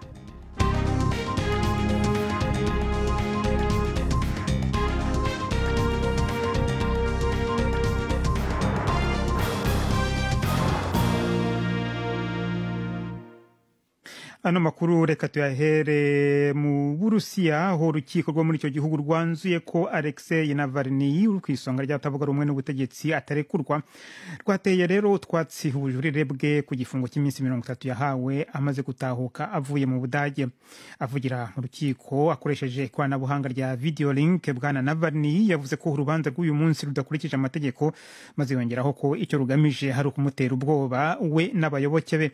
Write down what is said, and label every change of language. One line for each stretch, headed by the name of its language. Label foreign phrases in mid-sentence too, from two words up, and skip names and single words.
Kinyarwanda: Ano makuru reka tuyahere mu Burusiya aho urukiko rwo muri icyo gihugu rwanzuye ko Alexei Navalny rukisonga ry'abatavuga rumwe n'ubutegetsi atarekurwa. Rwateye rero twatsi ubujurire bwe ku gifungo cy'iminsi 30 yahawe amaze gutahuka avuye mu Budage. Avugira mu rukiko akoresheje ikoranabuhanga rya
English: video link,
Kinyarwanda: bwana Navalny yavuze ko urubanza rw'uyu munsi rudakurikije amategeko, maze yongeraho ko icyo rugamije hari ukumutera ubwoba we n'abayoboke be.